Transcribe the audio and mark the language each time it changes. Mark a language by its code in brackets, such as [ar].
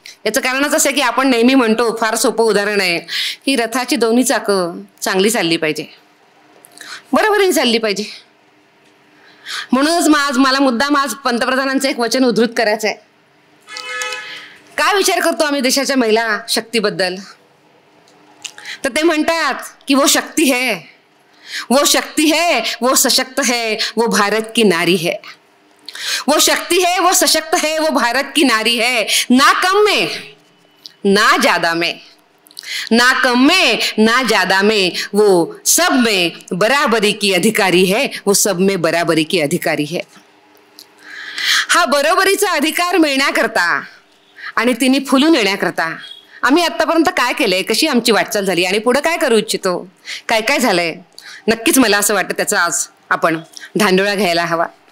[mr] याचं कारणच असं आहे की आपण नेहमी म्हणतो, फार सोपं उदाहरण आहे की रथाची दोन्ही चाकं चांगली चालली पाहिजे, बरोबरीने चालली पाहिजे. म्हणूनच मला मुद्दाम आज पंतप्रधानांचं एक वचन उद्धृत करायचं आहे. काय विचार करतो आम्ही देशाच्या महिला शक्तीबद्दल? तर ते म्हणतात की [hi] वो शक्ती है, वो शक्ती है, वो सशक्त है, वो भारत की नारी है. वो शक्ति है, वो सशक्त है, वो भारत की नारी है. ना कम में ना ज्यादा में, ना कम में ना ज्यादा में, वो सब में बराबरी की अधिकारी है, वो सब में बराबरी की अधिकारी है. [mr] हा बरोबरीचा अधिकार मिळण्याकरता आणि तिने फुलून येण्याकरता आम्ही आतापर्यंत काय केलंय, कशी आमची वाटचाल झाली आणि पुढे काय करू इच्छितो, काय काय झालंय, नक्कीच मला असं वाटतं त्याचा आज आपण धांडोळा घ्यायला हवा.